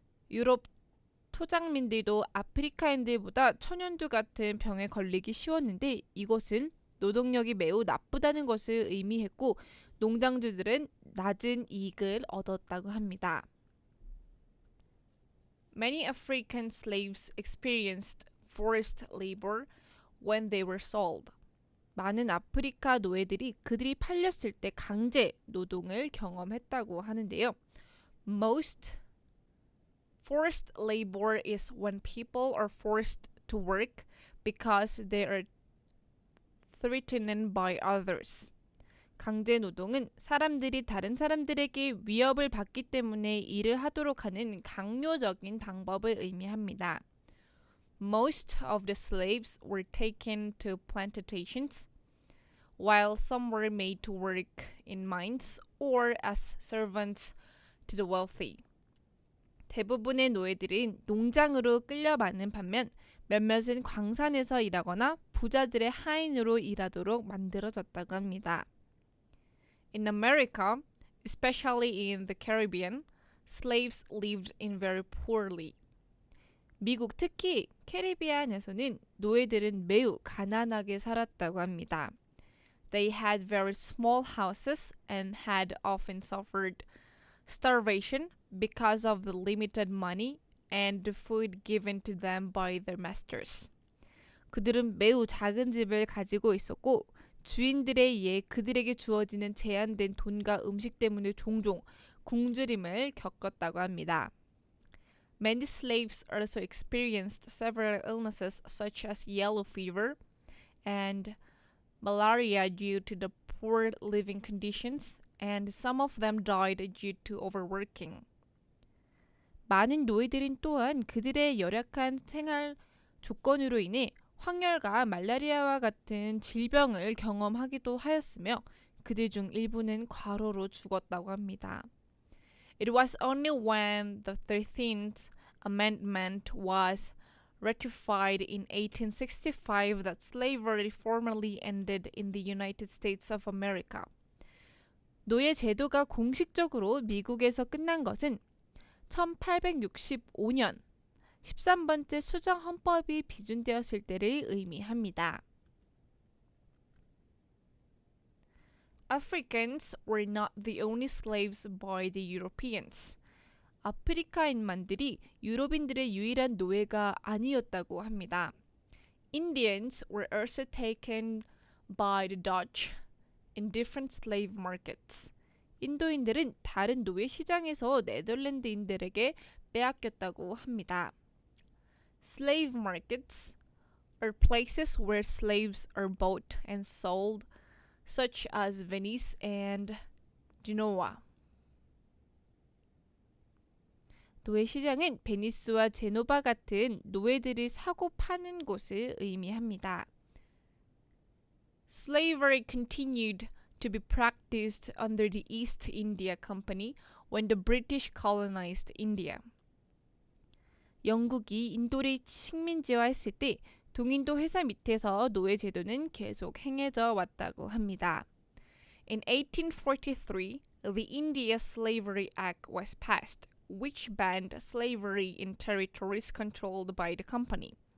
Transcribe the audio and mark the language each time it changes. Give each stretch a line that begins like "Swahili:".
Korean: 유럽 토장민들도 아프리카인들보다 천연두 같은 병에 걸리기 쉬웠는데 이것은 노동력이 매우 나쁘다는 것을 의미했고 농장주들은 낮은 이익을 얻었다고 합니다.
English: Many African slaves experienced forced labor when they were sold.
Korean: 많은 아프리카 노예들이 그들이 팔렸을 때 강제 노동을 경험했다고 하는데요.
English: Most forced labor is when people are forced to work because they are threatened by others.
Korean: 강제 노동은 사람들이 다른 사람들에게 위협을 받기 때문에 일을 하도록 하는 강요적인 방법을 의미합니다.
English: Most of the slaves were taken to plantations, while some were made to work in mines or as servants to the wealthy.
Korean: 대부분의 노예들은 농장으로 끌려가는 반면 몇몇은 광산에서 일하거나 부자들의 하인으로 일하도록 만들어졌다고 합니다.
English: In America, especially in the Caribbean, slaves lived in very poorly.
Korean: 미국 특히 캐리비안에서는 노예들은 매우 가난하게 살았다고 합니다.
English: They had very small houses and had often suffered starvation because of the limited money and the food given to them by their masters.
Korean: 그들은 매우 작은 집을 가지고 있었고 주인들에 의해 그들에게 주어지는 제한된 돈과 음식 때문에 종종 굶주림을 겪었다고 합니다.
English: Many slaves also experienced several illnesses such as yellow fever and malaria due to the poor living conditions, and some of them died due to overworking.
Korean: 많은 노예들은 또한 그들의 열악한 생활 조건으로 인해 황열과 말라리아와 같은 질병을 경험하기도 하였으며 그들 중 일부는 과로로 죽었다고 합니다.
English: It was only when the 13th Amendment was ratified in 1865 that slavery formally ended in the United States of America.
Korean: 노예 제도가 공식적으로 미국에서 끝난 것은 1865년 13번째 수정 헌법이 비준되었을 때를 의미합니다.
English: Africans were not the only slaves by the Europeans.
Korean: 아프리카인만들이 유럽인들의 유일한 노예가 아니었다고 합니다.
English: Indians were also taken by the Dutch in different slave markets.
Korean: 인도인들은 다른 노예 시장에서 네덜란드인들에게 빼앗겼다고 합니다.
English: Slave markets are places where slaves are bought and sold, such as Venice and Genoa.
Korean: 노예 시장은 베니스와 제노바 같은 노예들을 사고 파는 곳을 의미합니다.
English: Slavery continued to be practiced under the East India Company when the British colonized India.
Korean: 영국이 인도를 식민지화했을 때 동인도 회사 밑에서 노예 제도는 계속 행해져 왔다고 합니다.
English: In 1843, the India Slavery Act was passed, which banned slavery in territories controlled by the company.